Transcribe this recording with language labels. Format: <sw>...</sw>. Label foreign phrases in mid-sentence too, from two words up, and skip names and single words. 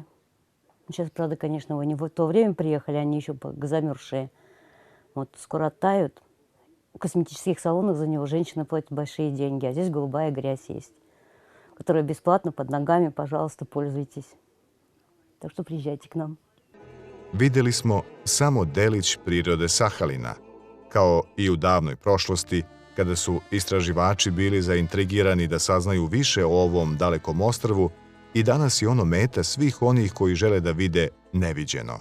<ru>Сейчас, правда, конечно, вы не в то время приехали, они еще замерзшие. Вот скоро оттают. В косметических салонах за него женщины платят большие деньги, а здесь голубая грязь есть, которая бесплатно под ногами, пожалуйста, пользуйтесь. Так što приезжайте к нам.</ru> <sr>Vidjeli smo samo delić prirode Sahalina, kao i u davnoj prošlosti, kada su istraživači bili zaintrigirani da saznaju više o ovom dalekom ostrvu, i danas je ono meta svih onih koji žele da vide neviđeno.</sr>